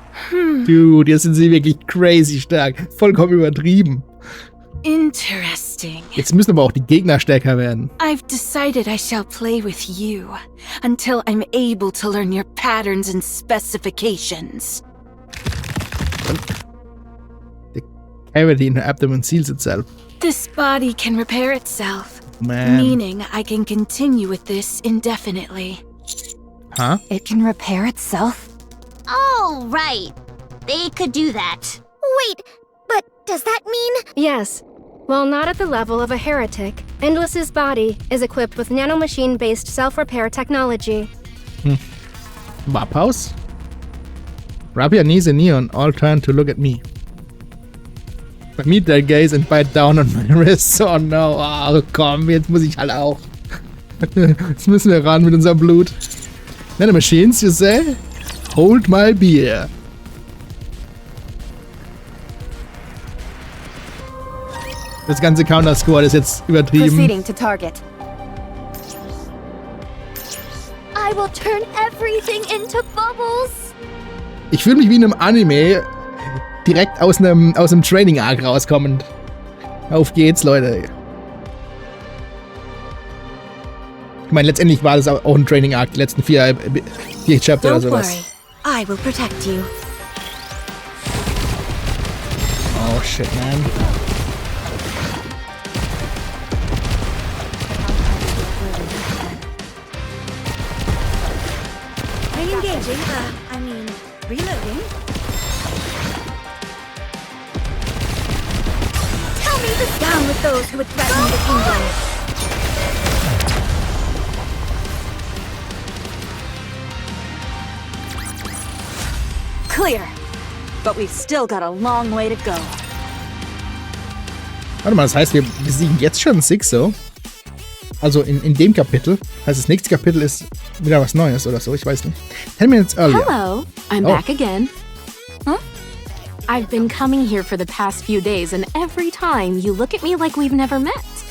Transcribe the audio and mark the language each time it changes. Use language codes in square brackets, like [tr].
[de] Dude, jetzt sind sie wirklich crazy stark. Vollkommen übertrieben. [en] Interesting. [de] Jetzt müssen aber auch die Gegner stärker werden. [en] I've decided I shall play with you until I'm able to learn your patterns and specifications. The cavity in her abdomen seals itself. This body can repair itself. Man. Meaning I can continue with this indefinitely. Huh? It can repair itself? Oh, right. They could do that. Wait, but does that mean... Yes. While not at the level of a heretic, Endless's body is equipped with nanomachine-based self-repair technology. Warphaus? Rub your knees in neon, all turn to look at me. But meet their gaze and bite down on my wrists. Oh no, [de] oh, komm, jetzt muss ich halt auch. Jetzt müssen wir ran mit unserem Blut. [en] Nanomachines, you say? Hold my beer. [de] Das ganze Counter-Squad ist jetzt übertrieben. [en] Proceeding to target. I will turn everything into bubbles. [de] Ich fühle mich wie in einem Anime, direkt aus einem Training-Arc rauskommend. Auf geht's, Leute. Ich meine, letztendlich war das auch ein Training-Arc, die letzten vier Chapter oder sowas. [en] I will protect you. Oh shit, man. Re-engaging, I mean, reloading. Tell me this down with those who would threaten the kingdom. Clear. But we've still got a long way to go. [de] Warte mal, das heißt, wir besiegen jetzt schon Sixo? Also in dem Kapitel. Heißt, das nächste Kapitel ist wieder was Neues oder so, ich weiß nicht. [en] 10 minutes earlier. Hello, I'm back again. Huh? I've been coming here for the past few days and every time you look at me like we've never met.